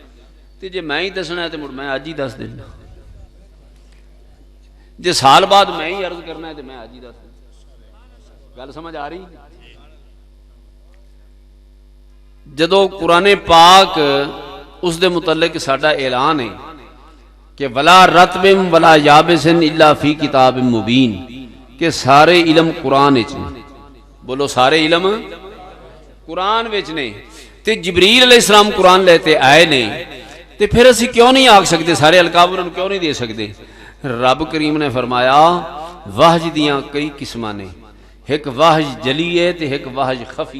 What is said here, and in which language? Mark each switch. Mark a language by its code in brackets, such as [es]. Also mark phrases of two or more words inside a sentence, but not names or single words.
[pa] ਤੇ ਜੇ ਮੈਂ ਹੀ ਦੱਸਣਾ ਹੈ ਤੇ ਮੁੜ ਮੈਂ ਅੱਜ ਹੀ ਦੱਸ ਦੇਣਾ, ਜੇ ਸਾਲ ਬਾਅਦ ਮੈਂ ਹੀ ਅਰਜ਼ ਕਰਨਾ ਹੈ ਤੇ ਮੈਂ ਅੱਜ ਹੀ ਦੱਸ ਦੇਣਾ। ਗੱਲ ਸਮਝ ਆ ਰਹੀ? ਜਦੋਂ ਕੁਰਾਨ ਪਾਕ ਉਸ ਦੇ ਮੁਤਲਕ ਸਾਡਾ ਐਲਾਨ ਹੈ کہ [ar] ولا رتب ولا یابس الا فی کتاب مبین [pa] کہ سارے علم قرآن وچ نے. بولو سارے علم قرآن وچ نے. تے جبریل علیہ السلام قرآن لیتے آئے نے تے پھر اسی کیوں نہیں آکھ سکتے سارے القاب انہوں کیوں نہیں دے سکتے؟ رب کریم نے فرمایا وحج دیاں کئی قسماں نے، ایک وحج جلی ہے تے ایک وحج خفی.